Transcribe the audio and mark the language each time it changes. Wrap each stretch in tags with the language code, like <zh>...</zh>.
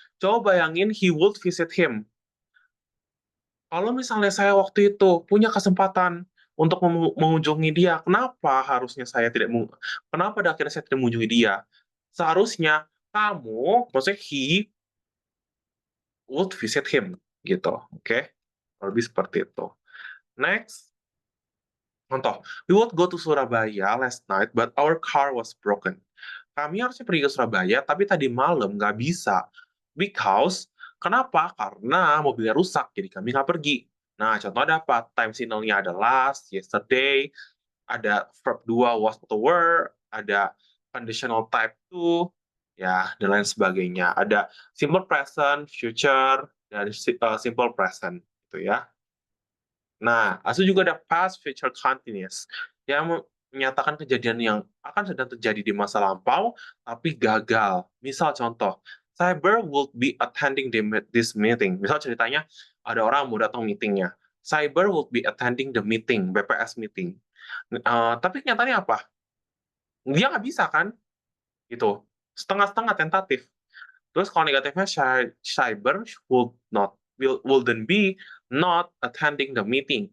<id>Coba bayangin</id> <en>he would visit him.</en> <id>Kalau misalnya saya waktu itu punya kesempatan untuk mengunjungi dia, kenapa pada akhirnya saya tidak mengunjungi dia? Seharusnya kamu, maksudnya</id> <en>he would visit him,</en> <id>gitu, oke? Lebih seperti itu.</id> <en>Next, contoh, we would go to Surabaya last night, but our car was broken.</en> <id>Kami harusnya pergi ke Surabaya, tapi tadi malam nggak bisa. Because, kenapa? Karena mobilnya rusak, jadi kami nggak pergi. Nah, contoh ada apa? Time signal-nya ada last, yesterday, ada verb 2 was atau were, ada conditional type 2, ya, dan lain sebagainya. Ada simple present, future, dan simple present, gitu ya. Nah, asal juga ada past future continuous yang menyatakan kejadian yang akan sedang terjadi di masa lampau tapi gagal. Misal contoh,</id> <en>Cyber will be attending this meeting.</en> <id>Misal ceritanya ada orang mau datang meetingnya.</id> <en>Cyber will be attending the meeting, BPS meeting.</en> <id>Tapi kenyataannya apa? Dia nggak bisa kan? Gitu. Setengah-setengah tentatif. Terus kalau negatifnya</id> <en>cyber wouldn't be not attending the meeting.</en>